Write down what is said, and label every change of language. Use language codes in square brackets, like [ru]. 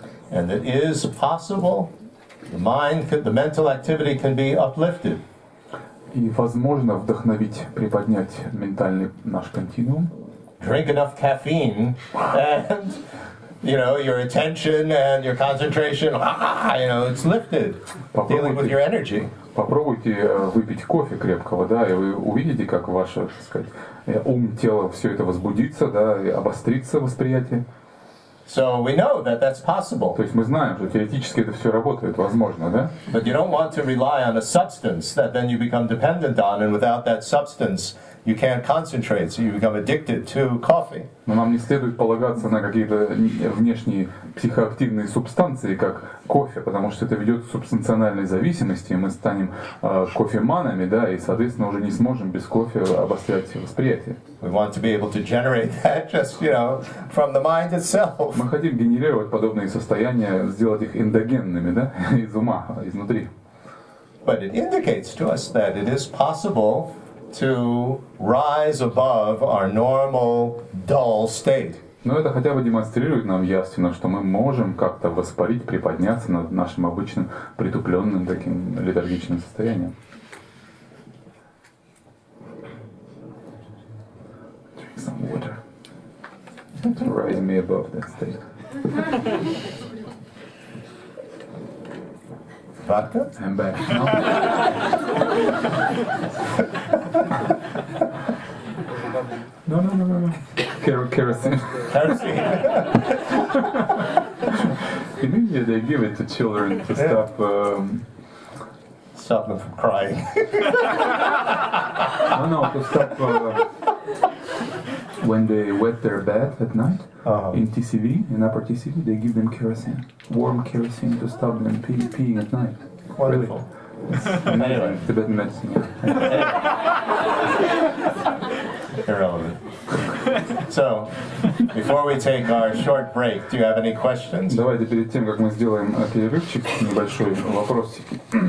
[en] And it is possible, the mental activity can be uplifted. [ru] И возможно вдохновить, приподнять ментальный наш континуум. [en] Drink enough caffeine and your attention and your concentration, it's lifted. Dealing with your energy. [ru] Попробуйте выпить кофе крепкого, да, и вы увидите, как ваше, так сказать, ум, тело, все это возбудится, да, и обострится восприятие. [en] So we know that that's possible. [ru] То есть мы знаем, что теоретически это все работает, возможно, да? [en] But you don't want to rely on a substance that then you become dependent on, and without that substance you can't concentrate, so you become addicted to coffee. [ru] Но нам не следует полагаться на какие-то внешние психоактивные субстанции, как кофе, потому что это ведет к субстанциональной зависимости, и мы станем кофеманами, да, и, соответственно, уже не сможем без кофе обострять восприятие. [en] We want to be able to generate that just, from the mind itself. [ru] Мы хотим генерировать подобные состояния, сделать их эндогенными, да, из ума, изнутри. [en] But it indicates to us that it is possible to rise above our normal dull state. [ru] Но это хотя бы демонстрирует нам явственно, что мы можем как-то воспарить, приподняться над нашим обычным притупленным таким летаргичным состоянием. [en] Drink some water to rise me above that state. Vodka? I'm back. No. Kerosene. Kerosene. In India, they give it to children to Stop them from crying. No, to stop when they wet their bed at night. In TCV, in upper TCV, they give them kerosene, warm kerosene to stop them peeing at night. Wonderful. Really? Anyway. Tibetan medicine. Irrelevant. So, before we take our short break, do you have any questions? [ru] Давайте перед тем, как мы сделаем перерывчик, небольшой вопросики.